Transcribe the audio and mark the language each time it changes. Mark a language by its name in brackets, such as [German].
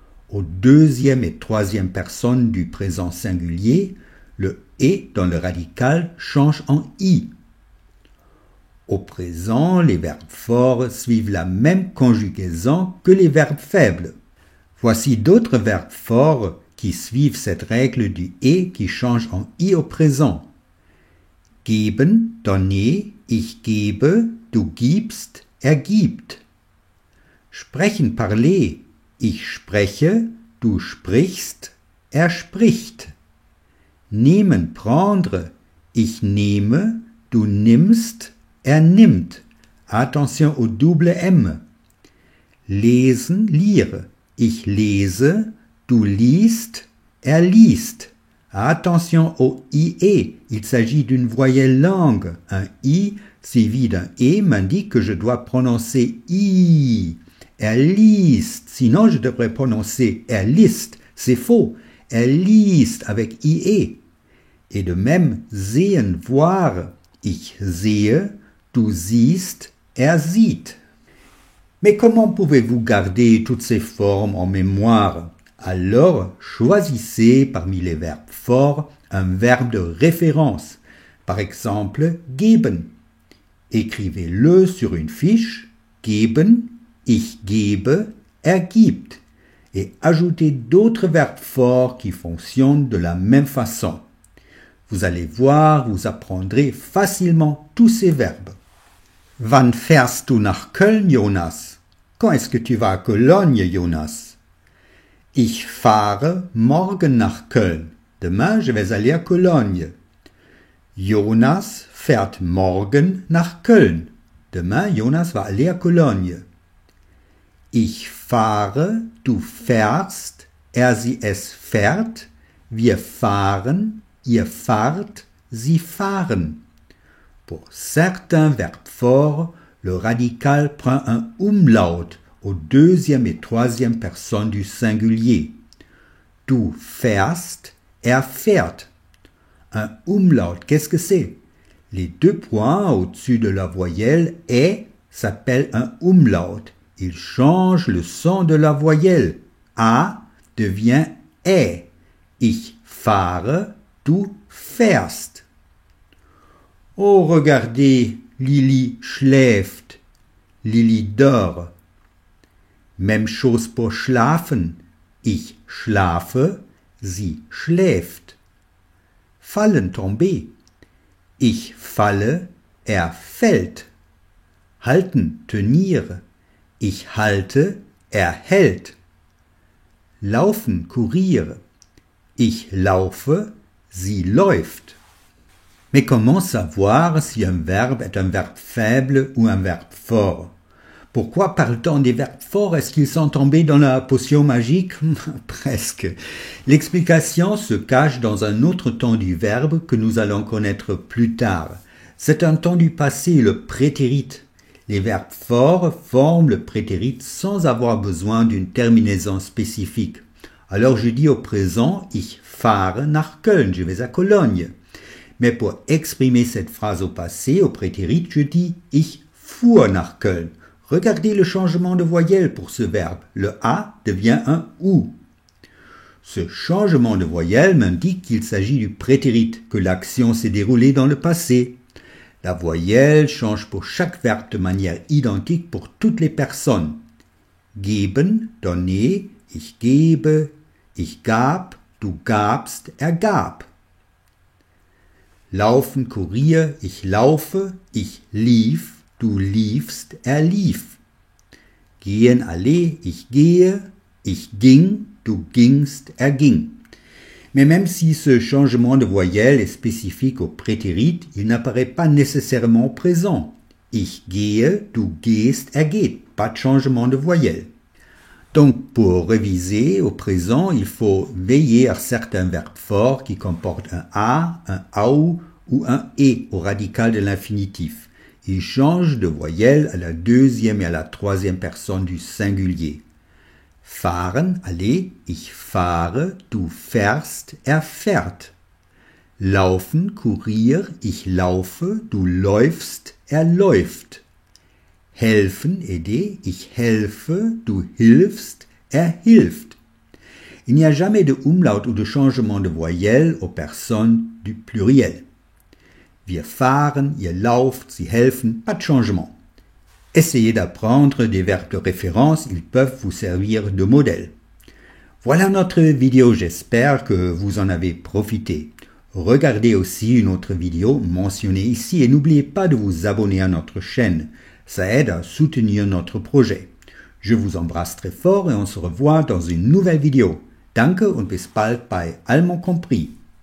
[French] Aux deuxième et troisième personnes du présent singulier, le « et » dans le radical change en « i ». Au présent, les verbes forts suivent la même conjugaison que les verbes faibles. Voici d'autres verbes forts qui suivent cette règle du « et » qui change en « i » au présent. [German] Geben, donner, ich gebe, du gibst, gibt. Sprechen, parler, ich spreche, du sprichst, spricht. Nehmen, prendre, ich nehme, du nimmst, nimmt. [French] Attention au double M. [German] Lesen, lire, ich lese, du liest, liest. [French] Attention au IE, il s'agit d'une voyelle longue. Un I suivi d'un E m'indique que je dois prononcer I. Liest, sinon je devrais prononcer liest, c'est faux. Liest avec IE. Et de même, [German] sehen, voir, ich sehe, du siehst, sieht. [French] Mais comment pouvez-vous garder toutes ces formes en mémoire? Alors, choisissez parmi les verbes forts un verbe de référence. Par exemple, geben. Écrivez-le sur une fiche, geben, ich gebe, gibt. Et ajoutez d'autres verbes forts qui fonctionnent de la même façon. Vous allez voir, vous apprendrez facilement tous ces verbes. [German] Wann fährst du nach Köln, Jonas? [French] Quand est-ce que tu vas à Cologne, Jonas? [German] Ich fahre morgen nach Köln. [French] Demain, je vais aller à Cologne. [German] Jonas fährt morgen nach Köln. [French] Demain, Jonas va aller à Cologne. [German] Ich fahre, du fährst, sie es fährt, wir fahren, ihr fahrt, sie fahren. [French] Pour certains verbes forts, le radical prend un umlaut aux deuxième et troisième personnes du singulier. [German] Du fährst, fährt. [French] Un umlaut, qu'est-ce que c'est? Les deux points au-dessus de la voyelle « et » s'appellent un umlaut. Il change le son de la voyelle. A devient « e ». [German] Ich fahre, du fährst. [French] Oh, regardez, Lili schläft. Lili dort. Même chose pour schlafen. [German] Ich schlafe, sie schläft. Fallen, tomber. Ich falle, fällt. Halten, tenir. Ich halte, hält. Laufen, courir. Ich laufe, sie läuft. [French] Mais comment savoir si un verbe est un verbe faible ou un verbe fort? Pourquoi parle-t-on des verbes forts? Est-ce qu'ils sont tombés dans la potion magique? Presque. L'explication se cache dans un autre temps du verbe que nous allons connaître plus tard. C'est un temps du passé, le prétérit. Les verbes forts forment le prétérit sans avoir besoin d'une terminaison spécifique. Alors je dis au présent, [German] ich fahre nach Köln, [French] je vais à Cologne. Mais pour exprimer cette phrase au passé, au prétérit, je dis [German] ich fuhr nach Köln. [French] Regardez le changement de voyelle pour ce verbe. Le A devient un OU. Ce changement de voyelle m'indique qu'il s'agit du prétérit, que l'action s'est déroulée dans le passé. La voyelle change pour chaque verbe de manière identique pour toutes les personnes. [German] Geben, donner, ich gebe, ich gab, du gabst, er gab. Laufen, Kurier, ich laufe, ich lief, du liefst, er lief. Gehen, aller, ich gehe, ich ging, du gingst, er ging. [French] Mais même si ce changement de voyelle est spécifique au prétérit, il n'apparaît pas nécessairement présent. [German] Ich gehe, du gehst, er geht. [French] Pas de changement de voyelle. Donc, pour réviser au présent, il faut veiller à certains verbes forts qui comportent un A, un AU ou un E au radical de l'infinitif. Ils changent de voyelle à la deuxième et à la troisième personne du singulier. [German] Fahren, aller, ich fahre, du fährst, er fährt. Laufen, Kurier, ich laufe, du läufst, er läuft. Helfen, aider, ich helfe, du hilfst, er hilft. [French] Il n'y a jamais de umlaut ou de changement de voyelle aux personnes du pluriel. [German] Wir fahren, ihr lauft, sie helfen, [French] pas de changement. Essayez d'apprendre des verbes de référence, ils peuvent vous servir de modèle. Voilà notre vidéo, j'espère que vous en avez profité. Regardez aussi une autre vidéo mentionnée ici et n'oubliez pas de vous abonner à notre chaîne. Ça aide à soutenir notre projet. Je vous embrasse très fort et on se revoit dans une nouvelle vidéo. [German] Danke und bis bald [French] bei Allemand compris.